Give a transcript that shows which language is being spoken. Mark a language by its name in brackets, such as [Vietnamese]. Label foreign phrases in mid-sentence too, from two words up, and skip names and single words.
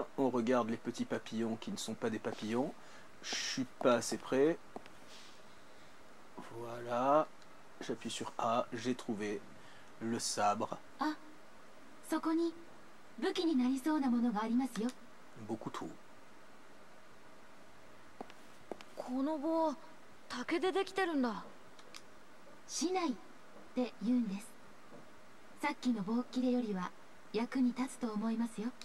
[French] On regarde les petits papillons qui ne sont pas des papillons. Je suis pas assez près. Voilà. J'appuie sur A, j'ai trouvé le sabre. Beaucoup trop. [Japanese] この棒、竹でできてるんだ。竹刀って言うんです。さっきの棒切れよりは役に立つと思いますよ。